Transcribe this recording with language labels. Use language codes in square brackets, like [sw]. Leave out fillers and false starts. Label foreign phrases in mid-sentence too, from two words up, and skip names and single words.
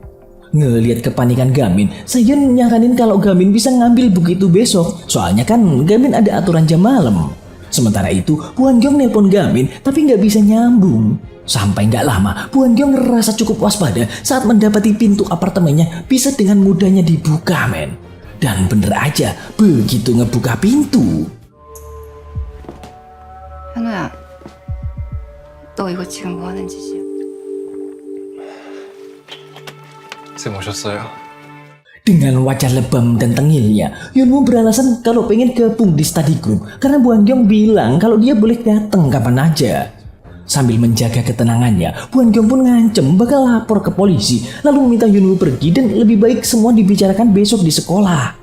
[id] Ngelihat kepanikan Gamin, Seyon nyaranin kalau Gamin bisa ngambil buku itu besok, soalnya kan Gamin ada aturan jam malam. Sementara itu Hwan-kyung nelpon Gamin tapi nggak bisa nyambung. Sampai nggak lama Hwan-kyung ngerasa cukup waspada saat mendapati pintu apartemennya bisa dengan mudahnya dibuka, men. Dan bener aja, begitu ngebuka pintu, [ko] 현우야, 너 이거 지금 뭐 하는 짓이야? 쌤 오셨어요? [id] dengan wajah lebam dan tengilnya, Hyunwoo beralasan kalau pengen gabung di [en] study group [id] karena Hwan-kyung bilang kalau dia boleh datang kapan aja. Sambil menjaga ketenangannya, Hwan-kyung pun ngancem bakal lapor ke polisi lalu meminta Hyunwoo pergi dan lebih baik semua dibicarakan besok di sekolah.